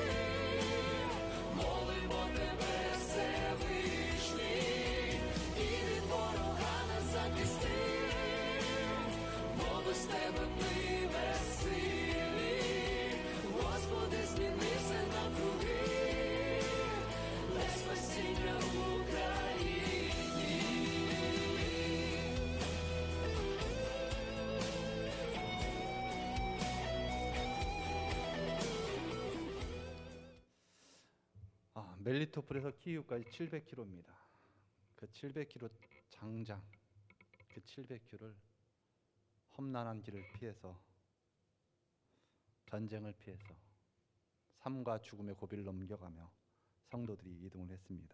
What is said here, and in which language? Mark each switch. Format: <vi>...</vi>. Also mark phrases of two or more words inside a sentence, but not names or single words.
<uk>Молимо Тебе, Всевишній, і від ворога нас захисти, бо без Тебе ми безсилі. Господи, змінися навкруги, дай спасіння Україні.</uk> <ko>멜리토폴에서 키이우까지 700km입니다. 그 700km 장장, 그 700km를 험난한 길을 피해서, 전쟁을 피해서 삶과 죽음의 고비를 넘겨가며 성도들이 이동을 했습니다.</ko>